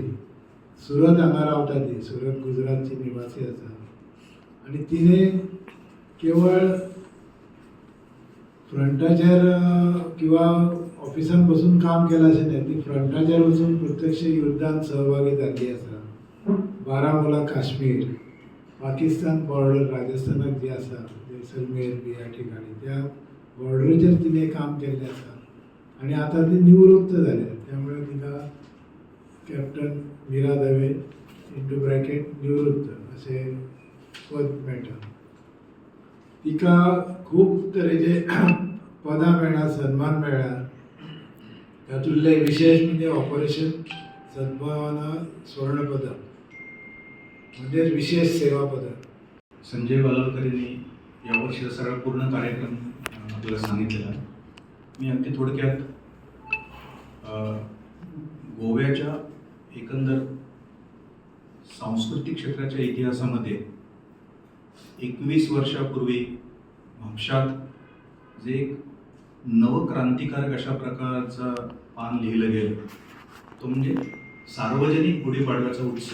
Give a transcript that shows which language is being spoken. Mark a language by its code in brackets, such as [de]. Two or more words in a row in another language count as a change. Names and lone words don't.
[kok] सुरत हांगा रावता ती, सुरत गुजरातची निवासी आसा आनी तिणें केवळ फ्रंटाचेर किंवा ऑफिसान बसून काम केलं अशें न्ही, ती फ्रंटाचेर वचून प्रत्यक्ष युद्धांत सहभागी जाल्ली आसा. बारामुला काश्मीर, पाकिस्तान बॉर्डर राजस्थानाक जी आसा, जैसलमेर बी ह्या ठिकाणी त्या बॉर्डरीचेर तिणें काम केल्लें आसा आनी आतां ती निवृत्त जाल्या. त्यामुळे तिका कॅप्टन मीरा दवे [en] into bracket [kok] निवृत्त अशें पद मेळटा. तिका खूब तरेचे पदां मेळ्ळा, सन्मान मेळ्ळा. तातूंतले विशेष म्हणजे ऑपरेशन सद्भावना स्वर्ण पदक म्हणजे विशेष सेवा पदक. [mr] संजय वालोरकर यांनी यावर्षीचा सगळा पूर्ण कार्यक्रम आपल्याला सांगितलेला. मी अगदी थोडक्यात गोव्याच्या एकंदर सांस्कृतिक क्षेत्राच्या इतिहासामध्ये 21 वर्षापूर्वी म्हापशात जे एक नवक्रांतिकारक अशा प्रकारचा पान लिहिलं गेलं तो म्हणजे सार्वजनिक गुढीपाडव्याचा उत्सव.